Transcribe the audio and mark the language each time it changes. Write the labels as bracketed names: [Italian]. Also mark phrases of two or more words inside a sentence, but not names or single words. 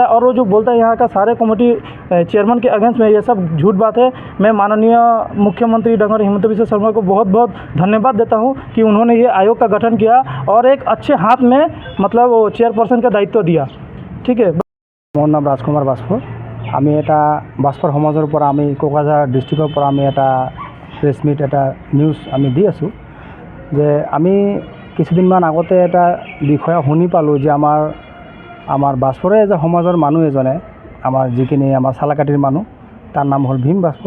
[Hindi] और वो जो बोलता है यहाँ का सारे [English] committee chairman [Hindi] के अगेंस्ट में, ये सब झूठ बात है। मैं माननीय मुख्यमंत्री डॉक्टर हिमंत बिस्वा शर्मा को बहुत बहुत धन्यवाद देता हूँ कि उन्होंने ये आयोग का गठन किया और एक अच्छे हाथ में मतलब वो चेयरपर्सन का दायित्व दिया। ठीक है। [Assamese] মোৰ নাম ৰাজকুমাৰ বাস্পৰ। আমি এটা বাস্পৰ সমাজৰ পৰা আমি কোকৰাঝাৰ ডিষ্ট্ৰিক্টৰ পৰা আমি এটা [English] press meet [Assamese] এটা নিউজ আমি দি আছোঁ যে আমি কিছুদিনমান আগতে এটা বিষয় শুনি পালোঁ যে আমাৰ বাস্পৰে যে সমাজৰ মানুহ এজনে আমাৰ যিখিনি আমাৰ চালাকাটিৰ মানুহ তাৰ নাম হ'ল ভীম বাস্পৰ।